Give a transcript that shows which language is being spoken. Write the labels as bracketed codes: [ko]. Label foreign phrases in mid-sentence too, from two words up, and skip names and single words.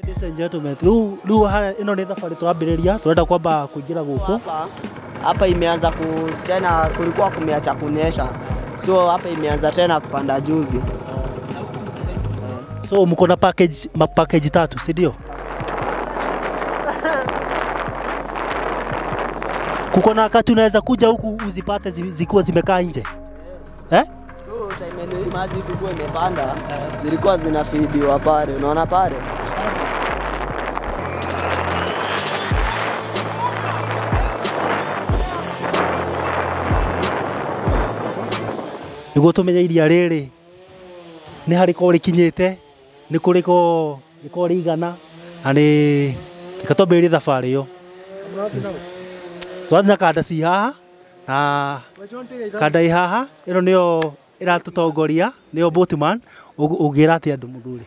[en] Ladies and gentlemen, [ki] lu ino ni thabari turambiriria turenda kwamba kuingira guku. [sw] Hapa imeanza tena kulikuwa kumeacha kunyesha. So hapa imeanza tena kupanda juzi. So mko na package tatu, si ndio? Kuko na wakati unaweza kuja huku uzipate zikuwa zimekaa nje. Eh? So time ile maji ilikuwa imepanda, zilikuwa zinafidiwa pale. Unaona pale? [ki] Niguo tumenye iria riri ni hariko rikinyite ni kuriko rigana na ni ikatwambĩrĩrie thabarĩ yo twathi na kanda ci haha na kanda ĩ haha ĩno nĩyo ĩratũtongoria nĩyo boatman ũgĩra atĩ andũ mũthuri.